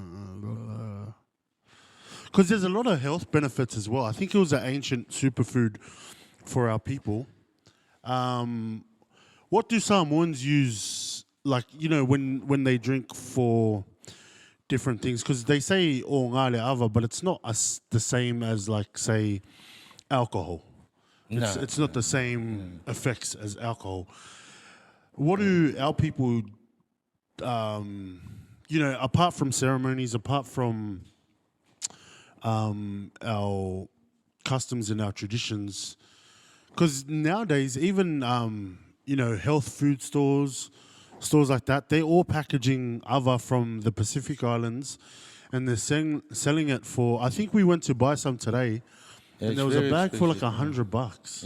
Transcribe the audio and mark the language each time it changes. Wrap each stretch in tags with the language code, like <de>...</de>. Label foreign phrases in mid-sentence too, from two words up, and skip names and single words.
<en>Because there's a lot of health benefits as well. I think it was an ancient superfood for our people. What do Samoans use, like, you know, when they drink for different things? Because they say</en> <sm>o ngā le ava,</sm> <en>but it's not the same as, like, say, alcohol. It's not the same effects as alcohol. What do our people, you know, apart from ceremonies, apart from our customs and our traditions, because nowadays even, you know, health food stores like that, they're all packaging ava from the Pacific Islands and they're selling it for, I think we went to buy some today, and there was a bag for like $100.</en>